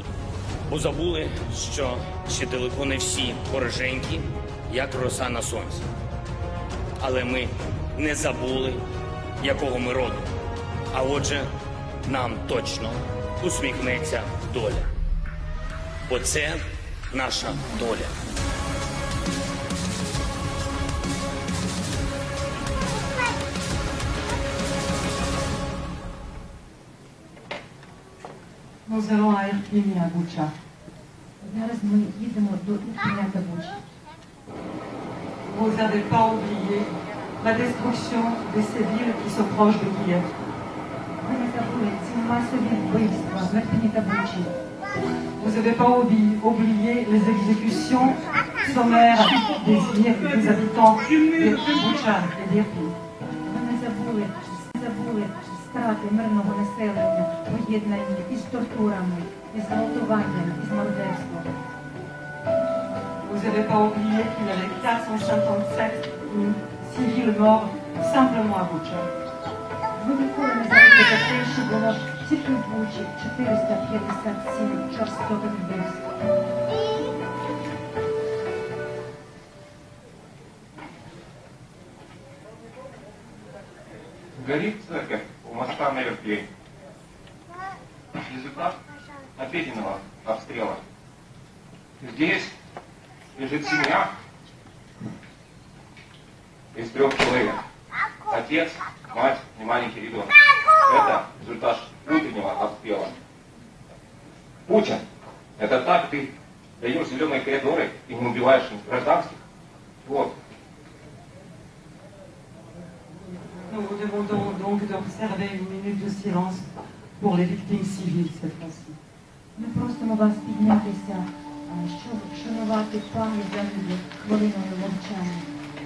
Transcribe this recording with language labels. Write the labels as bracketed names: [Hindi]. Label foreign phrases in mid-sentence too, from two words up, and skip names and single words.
[Ukrainian] Бо забули, що ще далеко не всі пороженькі, як роса на сонці. Але ми не забули, якого ми роду. А отже, нам точно усміхнеться доля. Бо це наша доля. [French] Nous allons à Irpin et à Boucha. [Ukrainian] Зараз ми їдемо до Ірпеня та Бучі. [French] Vous n'avez pas oublié la destruction de ces villes qui sont proches de Kiev. [Ukrainian] Ви не забули ці масові вбивства в Ірпені та Бучі. [French] Vous n'avez pas oublié les exécutions sommaires des habitants de Boucha et d'Irpin. [Ukrainian] Ви не забули страти мирного населення, поєднані із тортурами, із гвалтуванням, із мародерством. [French] Vous n'avez pas oublié qu'il y avait 457 civils morts simplement à Boucha. [Ukrainian] Ви ніколи не забудете те, що було тільки в Бучі 457 жорстоких вбивств. [Russian] Горит церковь у моста на Ирпень. Результат ответственного обстрела. Здесь лежит семья из 3 человек. Отец, мать и маленький ребенок. Это результат утреннего обстрела. Путин, это так ты даешь зеленые коридоры и не убиваешь гражданских? Вот. [French] Nous vous demandons donc d'observer une minute de silence pour les victimes civiles cette fois-ci. [Ukrainian] Ми просимо вас піднятися, щоб вшанувати пам'ять загиблих хвилиною мовчання.